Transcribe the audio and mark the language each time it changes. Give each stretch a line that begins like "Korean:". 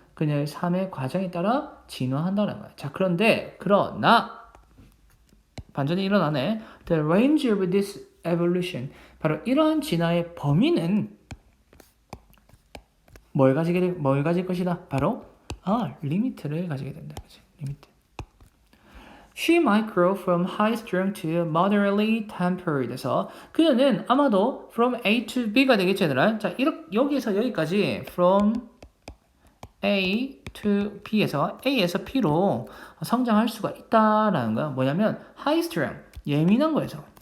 Korean: 그녀의 삶의 과정에 따라 진화한다는 거야. 자, 그러나 반전이 일어나네.
English: The range of this evolution
Korean: 바로 이러한 진화의 범위는 뭘 가질 것이다? 바로 리미트를 가지게 된다. 그치? 리미트.
English: She might grow from high strung to moderately tempered.
Korean: 에서 그녀는 아마도
English: from A to B
Korean: 가 되겠지, 얘들아. 자, 여기에서 여기까지
English: from A to B
Korean: 에서 A에서 B로 성장할 수가 있다라는 거야. 뭐냐면 high strung, 예민한 거에서.